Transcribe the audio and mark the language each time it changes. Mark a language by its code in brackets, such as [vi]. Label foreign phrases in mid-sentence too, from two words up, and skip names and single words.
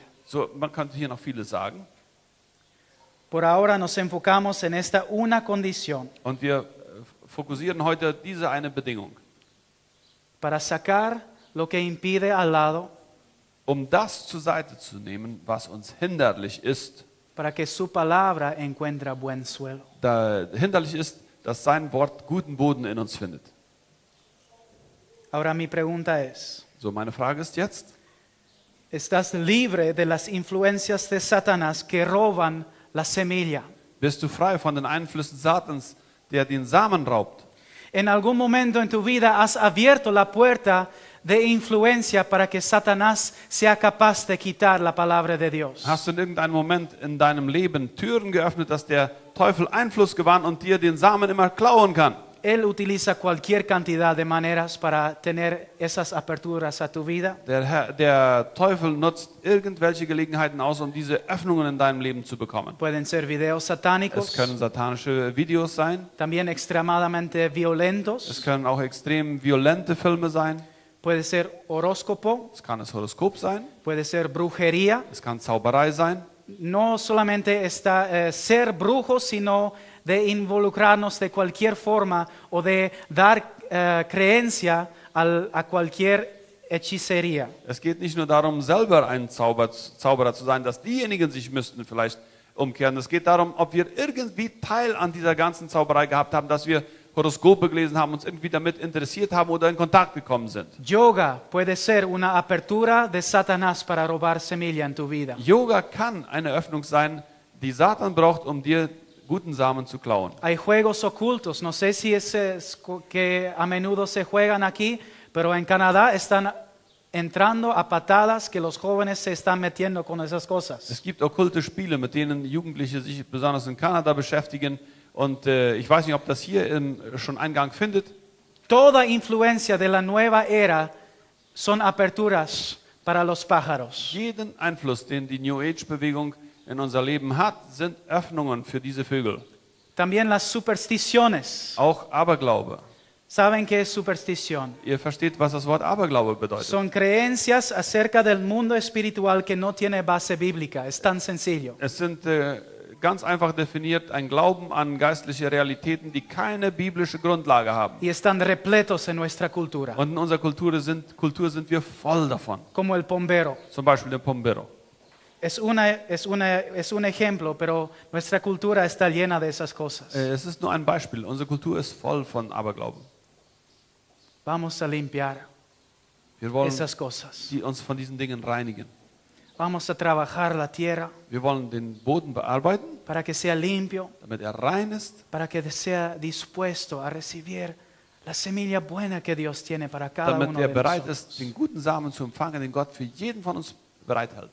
[de] So, man könnte hier noch vieles sagen. [es] Por ahora nos enfocamos en esta una condición. [de] Und wir fokussieren heute diese eine Bedingung. [es] Para sacar lo que impide al lado, [de] Um das zur Seite zu nehmen, was uns hinderlich ist. [es] para que su palabra encuentre buen suelo. [de] Da hinderlich ist, dass sein Wort guten Boden in uns findet. [es] Ahora mi pregunta es, [de] So, meine Frage ist jetzt, [es] ¿estás libre de las influencias de Satanás que roban la semilla? [de] bist du frei von den Einflüssen Satans, der den Samen raubt? [es] En algún momento en tu vida has abierto la puerta de influencia para que Satanás sea capaz de quitar la palabra de Dios. [de] Hast du in irgendeinem Moment in deinem Leben Türen geöffnet, dass der Teufel Einfluss gewann und dir den Samen immer klauen kann? [es] Él utiliza cualquier cantidad de maneras para tener esas aperturas a tu vida. [de] Der Teufel nutzt irgendwelche Gelegenheiten aus, um diese Öffnungen in deinem Leben zu bekommen. [es] Pueden ser videos [de] Es [es] satánicos, [de] können satanische Videos sein, [es] también extremadamente [de] es [es] violentos. [de] können auch extrem violente Filme sein, [es] Puede ser horóscopo, [de] es kann das Horoskop sein, [es] puede ser brujería. [de] es kann Zauberei sein. [es] No solamente está ser brujos, sino de involucrarnos de cualquier forma o de dar creencia a cualquier hechicería. [de] Es geht nicht nur darum, selber ein Zauberer zu sein, dass diejenigen sich müssten vielleicht umkehren. Es geht darum, ob wir irgendwie Teil an dieser ganzen Zauberei gehabt haben, dass wir Horoskope gelesen haben, uns irgendwie damit interessiert haben oder in Kontakt gekommen sind. [es] Yoga puede ser una apertura de Satanás para robar semilla en tu vida. [de] Yoga kann eine Öffnung sein, die Satan braucht, um dir guten Samen zu klauen. [es] Hay juegos ocultos, no sé si es que a menudo se juegan aquí, pero en Canadá están entrando a patadas que los jóvenes se están metiendo con esas cosas. [de] Es gibt okkulte Spiele, mit denen Jugendliche sich besonders in Kanada beschäftigen. Und ich weiß nicht, ob das hier schon Eingang findet. [es] Toda influencia de la nueva era son aperturas para los pájaros. [de] Jeden Einfluss, den die [en] New Age- [de] Bewegung in unser Leben hat, sind Öffnungen für diese Vögel. [es] También las supersticiones. [de] Auch Aberglaube. [es] ¿Saben qué es superstición? [de] Ihr versteht, was das Wort Aberglaube bedeutet. [es] Son creencias acerca del mundo espiritual que no tiene base bíblica. Es tan sencillo. [de] Es sind ganz einfach definiert ein Glauben an geistliche Realitäten, die keine biblische Grundlage haben. [es] Y están repletos en nuestra cultura. [de] Und in unserer Kultur sind wir voll davon. [es] Como el pombero. [de] Zum Beispiel der Pombero. [es] Es un ejemplo, pero nuestra cultura está llena de esas cosas. [de] Es ist nur ein Beispiel. Unsere Kultur ist voll von Aberglauben. [es] Vamos a limpiar [de] Wir wollen [es] esas cosas. [de] uns von diesen Dingen reinigen. [es] Vamos a trabajar la tierra [de] Wir wollen den Boden bearbeiten, [es] para que sea limpio, [de] damit er rein ist, [es] para que sea dispuesto a recibir la semilla buena que Dios tiene para cada [de] damit [es] uno [de] er [es] de [de] bereit [es] nosotros. [de] ist, den guten Samen zu empfangen, den Gott für jeden von uns bereithält.